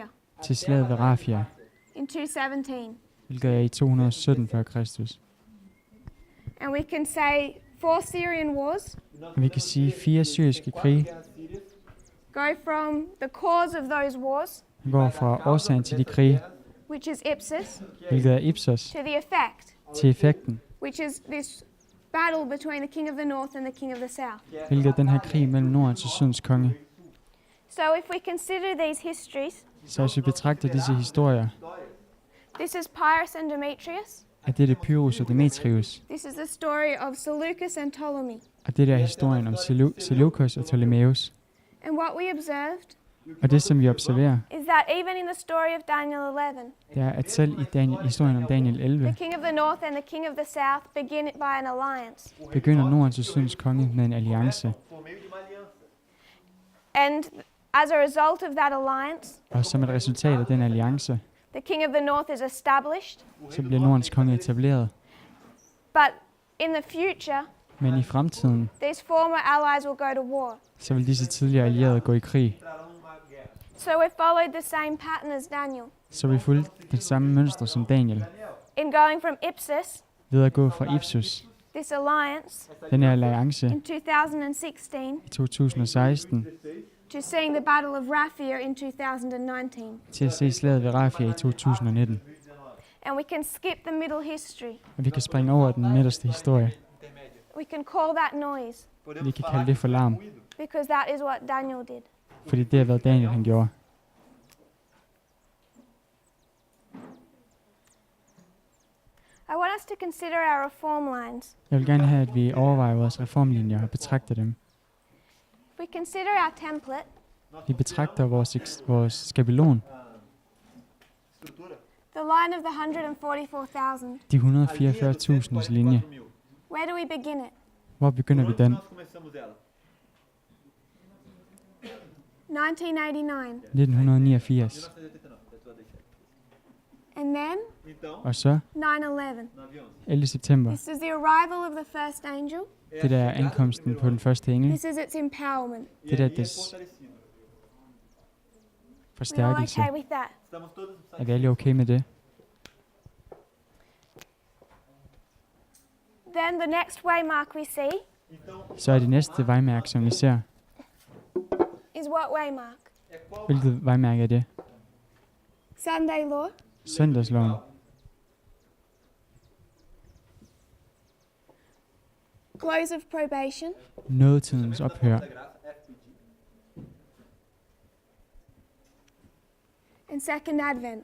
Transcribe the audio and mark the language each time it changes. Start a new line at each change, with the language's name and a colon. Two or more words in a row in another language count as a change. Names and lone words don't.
Danish: til slaget ved Rafia,
English: in 217.
Danish: hvilket er i 217 før Kristus.
English: And we can say 4 Syrian wars
Danish: Og vi kan sige 4 syriske krige
English: go from the cause of those wars,
Danish: går fra årsagen til de krige,
English: which is Ipsus,
Danish: hvilket er Ipsos,
English: to the effect,
Danish: til effekten,
English: which is this battle between the king of the north and the king of the south.
Danish: hvilket er den her krig mellem Nordens og Sydens konge.
English: So if we consider these histories,
Danish: Så hvis vi betragter disse historier,
English: this is Pyrrhus and Demetrius,
Danish: er dette Pyrrhus og Demetrius,
English: this is the story of Seleucus and Ptolemy.
Danish: og det er historien om Seleukos og Ptolemæus.
English: And what we observed
Danish: Og det, som vi observerer,
English: is that even in the story of Daniel 11,
Danish: det er, at selv i historien om Daniel 11,
English: the king of the north and the king of the south begin by an alliance.
Danish: begynder Nordens og Sydens konge med en alliance.
English: And as a result of that alliance,
Danish: Og som et resultat af den alliance,
English: the king of the north is established.
Danish: så bliver Nordens konge etableret.
English: But in the future,
Danish: Men i fremtiden,
English: these former allies will go to war.
Danish: så vil disse tidligere allierede gå i krig.
English: So we followed the same pattern as Daniel.
Danish: Så vi fulgte den samme mønster som Daniel,
English: In going from Ipsus,
Danish: ved at gå fra Ipsus,
English: this alliance,
Danish: den her alliance,
English: in 2016,
Danish: i 2016,
English: to seeing the Battle of Raphia in 2019.
Danish: til at se slaget ved Rafia i 2019.
English: And we can skip the middle history.
Danish: Og vi kan springe over den midterste historie.
English: We can call that noise,
Danish: Vi kan kalde det for larm,
English: because that is what Daniel did.
Danish: Fordi det er, hvad Daniel han gjorde.
English: I want us to consider our reform lines.
Danish: Jeg vil gerne have, at vi overvejer vores reformlinjer og betragter dem.
English: We consider our template.
Danish: Vi betragter vores skabelon,
English: The line of the 144,000.
Danish: de 144.000's linje.
English: Where do we begin it?
Danish: Hvor begynder vi den?
English: 1989.
Danish: 1989.
English: And then
Danish: Og så
English: 9/11.
Danish: 11. september.
English: This is the arrival of the first angel.
Danish: Det der er ankomsten på den første engel.
English: This is its empowerment.
Danish: Det der er dets
English: We're all
Danish: forstærkelse.
English: okay with that.
Danish: Er vi alle okay med det?
English: Then the next waymark we see
Danish: Så er det næste vejmærke, som vi ser.
English: is what waymark?
Danish: Hvilket vejmærke er det?
English: Sunday law.
Danish: Søndagsloven.
English: Close of probation.
Danish: Nådetidens ophør.
English: And second advent.